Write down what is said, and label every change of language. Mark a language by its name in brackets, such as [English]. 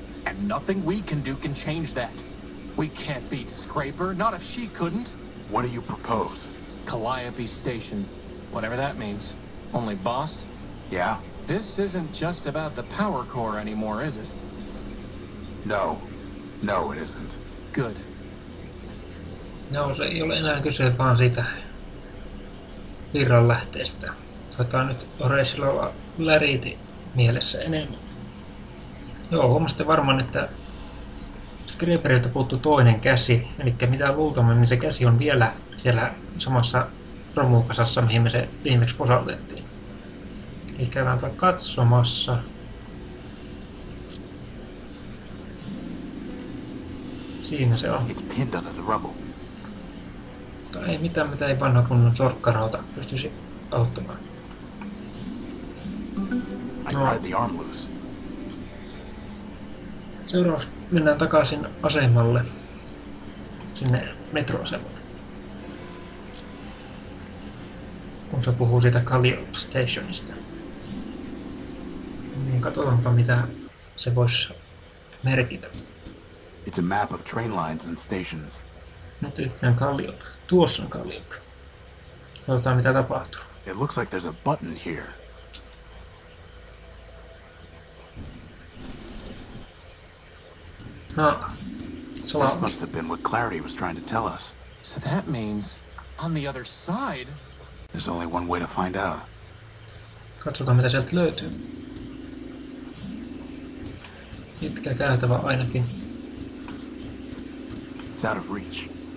[English] And nothing we can do can change that. We can't beat Scraper, not if she couldn't. What do you propose? Calliope Station. Whatever that means. Only, boss? Yeah? This isn't just about the power core anymore, is it? No. No, it isn't. Good. [Finnish] No, se ei ole enää kyse vaan siitä virranlähteestä. Taitaa nyt Horatiolla olla Clarity mielessä enemmän. Joo, huomasitte varmaan, että Scraperilta puuttuu toinen käsi, eli mitä luultavasti se käsi on vielä siellä samassa romukasassa, mihin me se viimeksi posautettiin. Eli käydäänpä katsomassa. Siinä se on. [English] It's pinned under the rubble. [Finnish] Mutta ei mitään, mitä ei vanha kunnon sorkkarauta pystyisi auttamaan. [English] I pried the arm loose. [Finnish] Seuraavaksi mennään takaisin asemalle. Sinne metroasemalle. Kun se puhuu siitä Calliope Stationista. Niin katsotaanpa mitä se voisi merkitä. [English] It's a map of train lines and stations. [Finnish] Nyt yritetään Calliope. Tuossa on Calliope. Katsotaan mitä tapahtuu. [English] It looks like there's a button here. [Finnish] No, [English] This must have been what Clarity was trying to tell us. So that means, on the other side... There's only one way to find out. [Finnish] Katsotaan mitä sieltä löytyy. Pitkä käytävä ainakin. [English] It's out of reach.